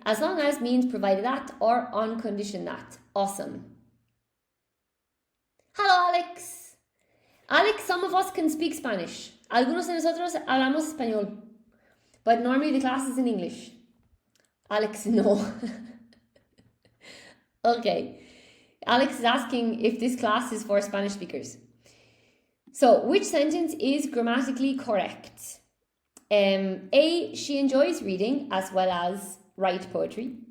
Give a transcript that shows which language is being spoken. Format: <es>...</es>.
<en>As long as means provided that or on condition that. Awesome. Hello, Alex. Alex, some of us can speak Spanish.</en> <es>Algunos de nosotros hablamos español.</es> <en>But normally the class is in English. Alex, no. Okay. Alex is asking if this class is for Spanish speakers. So, which sentence is grammatically correct? A, she enjoys reading as well as write poetry.</en>